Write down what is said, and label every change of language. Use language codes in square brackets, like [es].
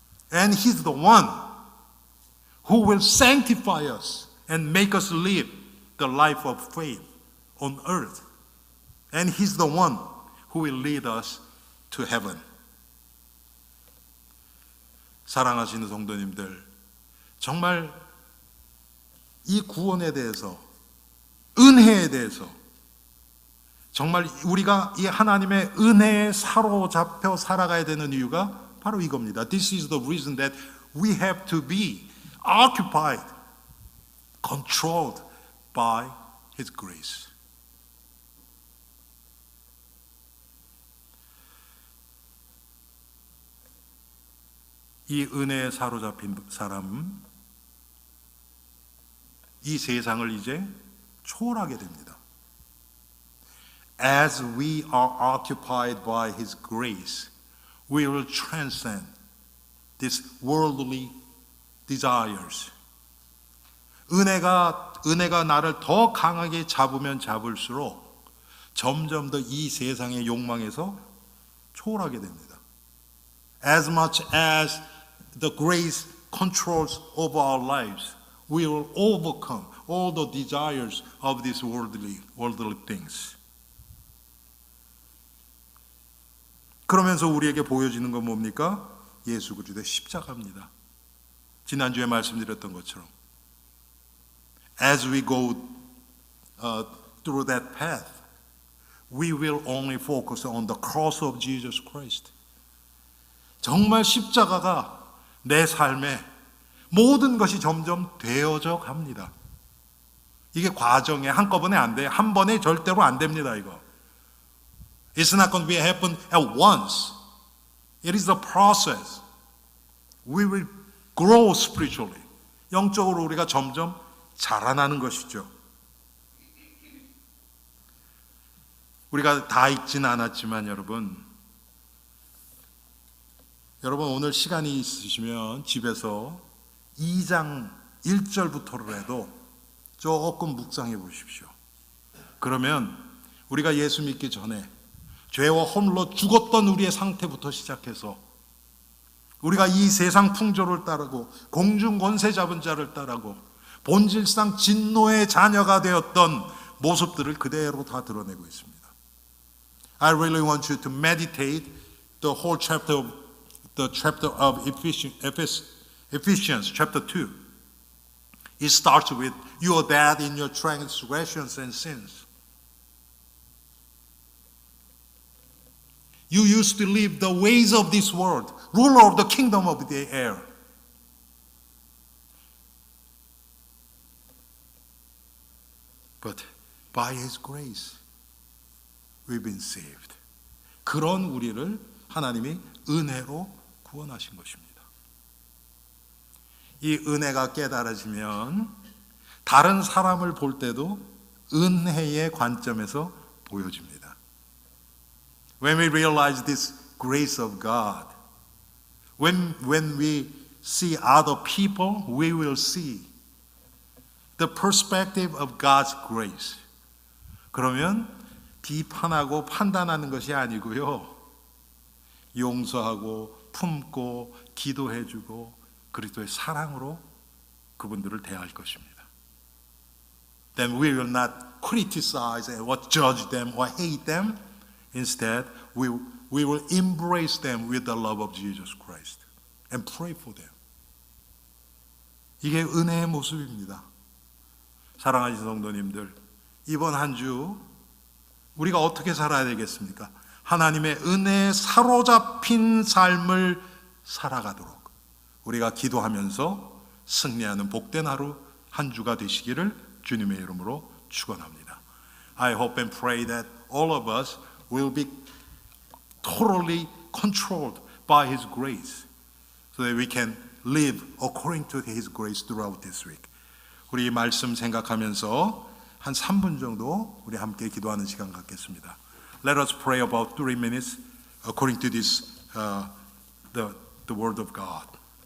[en] And He's the one who will sanctify us and make us live the life of faith on earth. And He's the one who will lead us to heaven. [ko] 사랑하시는 성도님들, 정말 이 구원에 대해서, 은혜에 대해서 정말 우리가 이 하나님의 은혜에 사로잡혀 살아가야 되는 이유가 바로 이겁니다. [en] This is the reason that we have to be occupied, controlled by His grace. [ko] 이 은혜에 사로잡힌 사람은 이 세상을 이제 초월하게 됩니다. [en] As we are occupied by His grace, we will transcend these worldly desires. [ko] 은혜가 나를 더 강하게 잡으면 잡을수록 점점 더 이 세상의 욕망에서 초월하게 됩니다. [en] As much as the grace controls over our lives, we will overcome all the desires of these worldly things. [ko] 그러면서 우리에게 보여지는 건 뭡니까? 예수 그리스도의 십자가입니다. 지난주에 말씀드렸던 것처럼 [en] As we go through that path, we will only focus on the cross of Jesus Christ. [ko] 정말 십자가가 내 삶에 모든 것이 점점 되어져 갑니다. 이게 과정에 한꺼번에 안 돼요. 한 번에 절대로 안 됩니다, 이거. [en] It's not going to happen at once. It is a process. We will grow spiritually. [ko] 영적으로 우리가 점점 자라나는 것이죠. 우리가 다 읽지는 않았지만 여러분 오늘 시간이 있으시면 집에서 2장 1절부터라도 조금 묵상해 보십시오. 그러면 우리가 예수 믿기 전에 죄와 허물로 죽었던 우리의 상태부터 시작해서 우리가 이 세상 풍조를 따르고 공중 권세 잡은 자를 따르고 본질상 진노의 자녀가 되었던 모습들을 그대로 다 드러내고 있습니다. [en] I really want you to meditate the whole chapter of Ephesians chapter 2. It starts with you are dead in your transgressions and sins. You used to live the ways of this world, ruler of the kingdom of the air. But by His grace, we've been saved. [ko] 그런 우리를 하나님이 은혜로 구원하신 것입니다. 이 은혜가 깨달아지면 다른 사람을 볼 때도 은혜의 관점에서 보여집니다. [en] When we realize this grace of God, when we see other people, we will see the perspective of God's grace. [ko] 그러면 비판하고 판단하는 것이 아니고요. 용서하고 품고 기도해주고 그리스도의 사랑으로 그분들을 대할 것입니다. [en] Then we will not criticize or judge them or hate them. Instead, we will embrace them with the love of Jesus Christ and pray for them. [ko] 이게 은혜의 모습입니다. 사랑하는 성도님들, 이번 한 주 우리가 어떻게 살아야 되겠습니까? 하나님의 은혜에 사로잡힌 삶을 살아가도록 우리가 기도하면서 승리하는 복된 하루 한 주가 되시기를 주님의 이름으로 축원합니다. [en] I hope and pray that all of us will be totally controlled by His grace so that we can live according to His grace throughout this week. [ko] 우리 이 말씀 생각하면서 한 3분 정도 우리 함께 기도하는 시간 갖겠습니다. [en] Let us pray about 3 minutes according to this the word of God.